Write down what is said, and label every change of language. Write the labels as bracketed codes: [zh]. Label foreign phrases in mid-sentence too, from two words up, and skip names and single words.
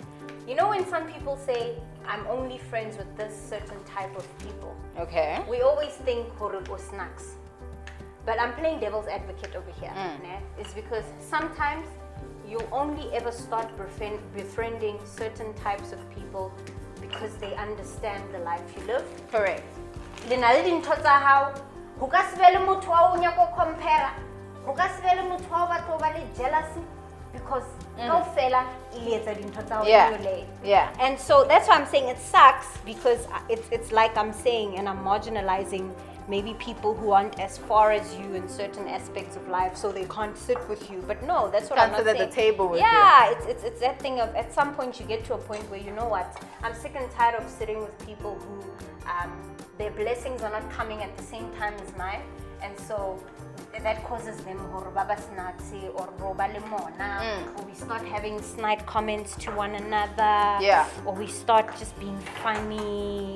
[en] You know when some people say, I'm only friends with this certain type of people, Okay. we always think horrible snacks. But I'm playing devil's advocate over here. It's because sometimes you only ever start befriending certain types of people because they understand the life you live. Correct. [st] Lena le dintho tsa hao ho ka se be le motho wa o nyaka compare, ho ka se be le motho wa batho ba le jealousy because kaofela ile etsa dintho tsa hao. [en] Yeah. And so that's why I'm saying it sucks because it's like I'm saying and I'm marginalizing maybe people who aren't as far as you in certain aspects of life, so they can't sit with you. But no, that's what I'm not Can't sit saying. at the table with you. Yeah, it's that thing of at some point you get to a point where you know what, I'm sick and tired of sitting with people who their blessings are not coming at the same time as mine, and so that causes them or we start having snide comments to one another, or we start just being funny.